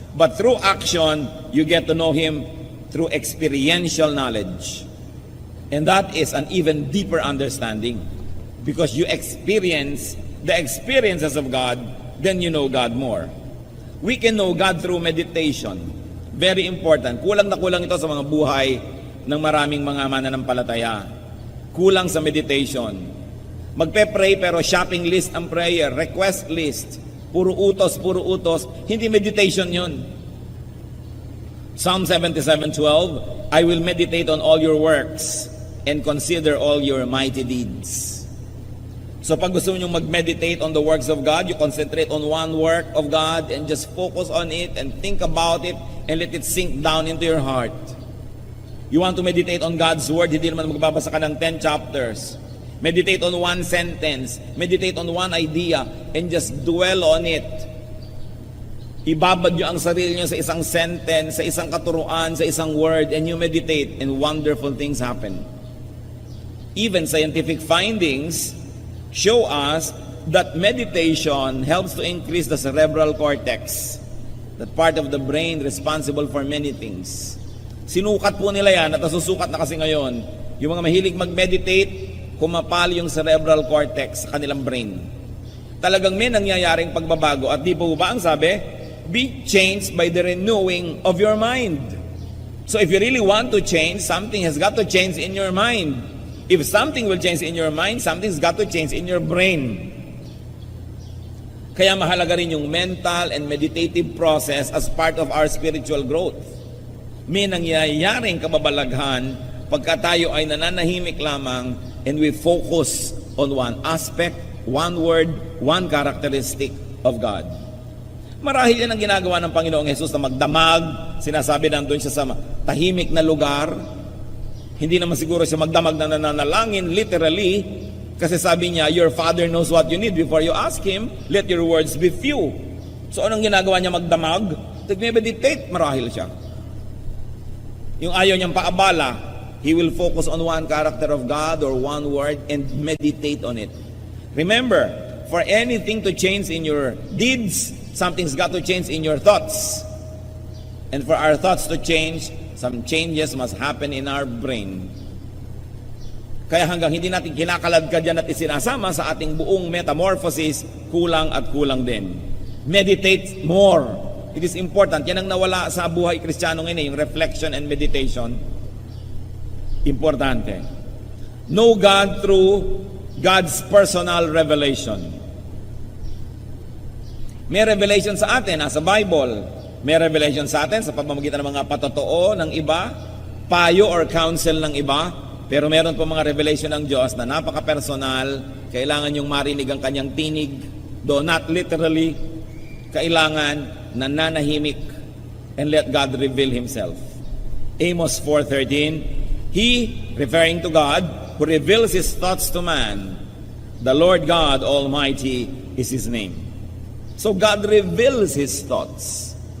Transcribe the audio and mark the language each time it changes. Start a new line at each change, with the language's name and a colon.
English: But through action, you get to know Him through experiential knowledge. And that is an even deeper understanding. Because you experience the experiences of God, then you know God more. We can know God through meditation. Very important.
Filipino: Kulang na kulang ito sa mga buhay ng maraming mga mananampalataya. Kulang sa meditation. Magpe-pray pero shopping list ang prayer, request list. Puro utos. Hindi meditation yun.
English: Psalm 77:12, I will meditate on all your works and consider all your mighty deeds.
Filipino: So pag gusto nyo
English: mag-meditate on the works of God, you concentrate on one work of God and just focus on it and think about it and let it sink down into your heart. You want to meditate on God's Word,
Filipino: hindi naman magbabasa ka ng 10 chapters.
English: Meditate on one sentence, meditate on one idea, and just dwell on it.
Filipino: Ibabad nyo ang sarili nyo sa isang sentence, sa isang katuruan, sa isang word,
English: and you meditate, and wonderful things happen. Even scientific findings show us that meditation helps to increase the cerebral cortex, that part of the brain responsible for many things.
Filipino: Sinukat po nila yan at nasusukat na kasi ngayon. Yung mga mahilig mag-meditate, kumapal yung cerebral cortex sa kanilang brain. Talagang may nangyayaring pagbabago at di po ba ang sabi?
English: Be changed by the renewing of your mind. So if you really want to change, something has got to change in your mind. If something will change in your mind, something's got to change in your brain.
Filipino: Kaya mahalaga rin yung
English: mental and meditative process as part of our spiritual growth.
Filipino: May nangyayaring kababalaghan pagka tayo ay nananahimik lamang
English: and we focus on one aspect, one word, one characteristic of God.
Filipino: Marahil yan ang ginagawa ng Panginoong Jesus na magdamag, sinasabi nandun siya sa tahimik na lugar. Hindi naman siguro siya magdamag na nananalangin, literally, kasi sabi niya,
English: your Father knows what you need before you ask Him, let your words be few.
Filipino: So anong ginagawa niya magdamag? Nag-meditate, marahil siya. Yung ayaw niyang paabala,
English: he will focus on one character of God or one word and meditate on it. Remember, for anything to change in your deeds, something's got to change in your thoughts. And for our thoughts to change, some changes must happen in our brain.
Filipino: Kaya hanggang hindi natin kinakaladkad yan at isinasama sa ating buong metamorphosis, kulang at kulang din.
English: Meditate more. It is important.
Filipino: Yan ang nawala sa buhay Kristiyano ngayon, yung
English: reflection and meditation.
Filipino: Importante.
English: Know God through God's personal revelation.
Filipino: May revelation sa atin, sa Bible. May revelation sa atin sa pamamagitan ng mga patotoo ng iba, payo or counsel ng iba, pero meron po mga revelation ng Diyos na napaka-personal, kailangan yung marinig ang kanyang tinig,
English: though not literally,
Filipino: kailangan nananahimik
English: and let God reveal Himself. Amos 4:13, He, referring to God, who reveals His thoughts to man, the Lord God Almighty, is His name. So God reveals His thoughts.